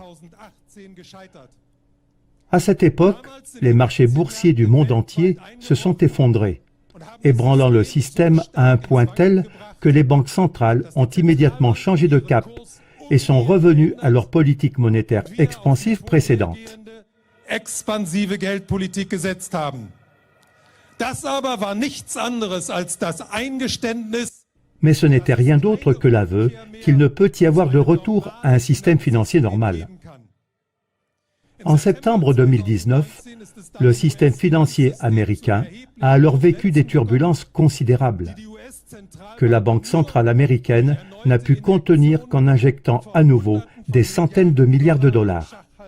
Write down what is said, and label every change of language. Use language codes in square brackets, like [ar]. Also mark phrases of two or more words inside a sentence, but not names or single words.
[fr] À cette époque, les marchés boursiers du monde entier se sont effondrés, ébranlant le système à un point tel que les banques centrales ont immédiatement changé de cap et sont revenues à leur politique monétaire expansive précédente. [de] Expansive Geldpolitik gesetzt haben. Das aber war nichts anderes als das Eingeständnis. [fr] Mais ce n'était rien d'autre que l'aveu qu'il ne peut y avoir de retour à un système financier normal. En septembre 2019, le système financier américain a alors vécu des turbulences considérables, que la Banque centrale américaine n'a pu contenir qu'en injectant à nouveau des centaines de milliards de dollars.